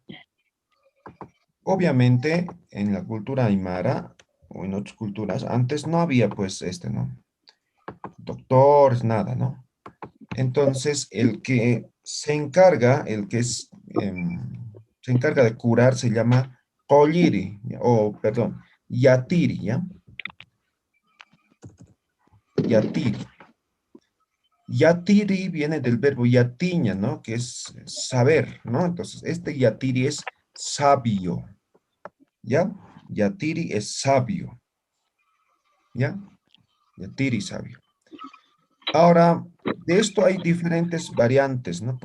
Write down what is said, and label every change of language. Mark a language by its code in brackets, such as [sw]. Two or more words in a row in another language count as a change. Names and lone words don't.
[es] Obviamente, en la cultura aymara o en otras culturas, antes no había pues ¿no? Doctores, nada, ¿no? Entonces, el que se encarga, se encarga de curar se llama Colliri, o perdón, Yatiri, ¿ya? Yatiri. Yatiri viene del verbo yatiña, ¿no? Que es saber, ¿no? Entonces, este yatiri es sabio, ¿ya? Yatiri es sabio, ¿ya? Yatiri sabio. Ahora, de esto hay diferentes variantes, ¿no?